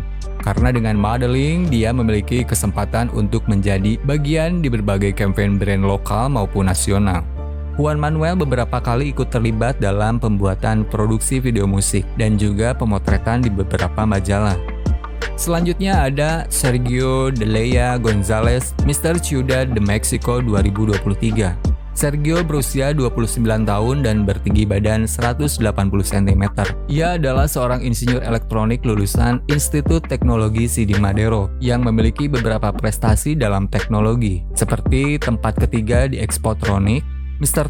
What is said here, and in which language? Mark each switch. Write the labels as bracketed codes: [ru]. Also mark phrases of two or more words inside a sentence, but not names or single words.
[id] Karena dengan modeling, dia memiliki kesempatan untuk menjadi bagian di berbagai campaign brand lokal maupun nasional. Juan Manuel beberapa kali ikut terlibat dalam pembuatan produksi video musik dan juga pemotretan di beberapa majalah. Selanjutnya ada Sergio de Leia González, Mr. Ciudad de Mexico 2023. Sergio berusia 29 tahun dan bertinggi badan 180 cm. Ia adalah seorang insinyur elektronik lulusan Institut Teknologi Sidi Madero yang memiliki beberapa prestasi dalam teknologi, seperti tempat ketiga di Expotronic, Mr.